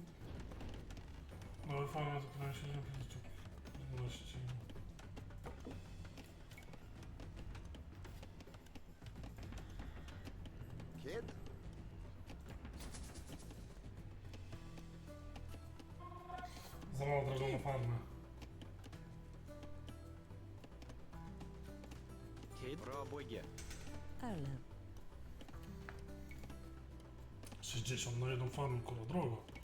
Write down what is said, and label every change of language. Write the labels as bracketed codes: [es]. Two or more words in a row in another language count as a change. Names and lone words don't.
[pl] Nowe formy zakładają się na trudności. Kid. od razu na farmę. [sv] Kid. Bra bygge. Arlev. [pl] 60 na jedną farmę, kurwa, drogo.